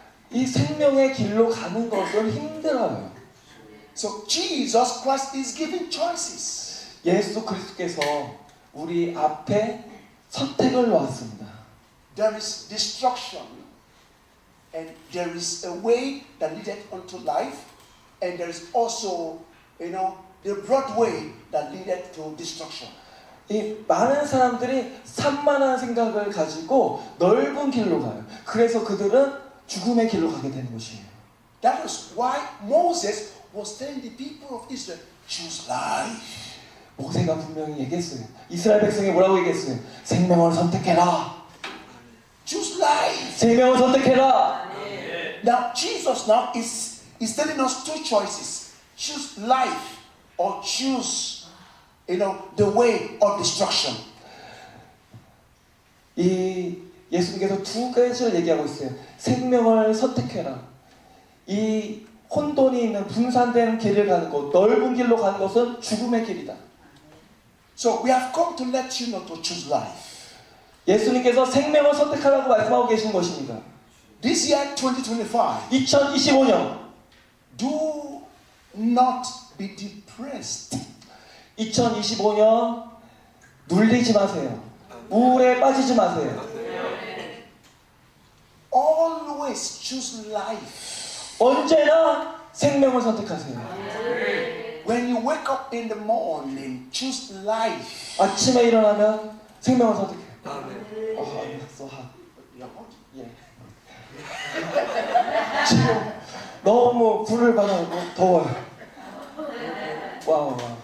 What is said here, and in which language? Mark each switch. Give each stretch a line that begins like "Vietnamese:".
Korean: 이 생명의 길로 가는 것은 힘들어요.
English: So Jesus Christ is giving choices.
Korean: 예수 그리스도께서 우리 앞에 선택을 놓았습니다.
English: There is destruction, and there is a way that leadeth unto life, and there is also, the broad way that leadeth to destruction.
Korean: 이 많은 사람들이 산만한 생각을 가지고 넓은 길로 가요. 그래서 그들은 죽음의 길로 가게 되는 것이에요.
English: That is why Moses was telling the people of Israel, choose life.
Korean: 모세가 분명히 얘기했어요. 이스라엘 백성이 뭐라고 얘기했어요? 생명을 선택해라.
English: Choose life.
Korean: 생명을 선택해라.
English: Now Jesus now is telling us two choices: choose life or choose, the way of destruction.
Korean: 이 예수님께서 두 가지를 얘기하고 있어요. 생명을 선택해라. 이 혼돈이 있는 분산된 길을 가는 것, 넓은 길로 가는 것은 죽음의 길이다.
English: So we have come to let you know to choose life.
Korean: 예수님께서 생명을 선택하라고 말씀하고 계신 것입니다.
English: This year 2025,
Korean: 2025년
English: do not be depressed.
Korean: 2025년 눌리지 마세요. 우울에 빠지지 마세요.
English: Always choose life.
Korean: 언제나 생명을 선택하세요.
English: When you wake up in the morning, choose life.
Korean: 아침에 일어나면 생명을 선택해요.
English: I'm so hot.
Korean: 예. 지금 너무 불을 받아서 더워요. 와우.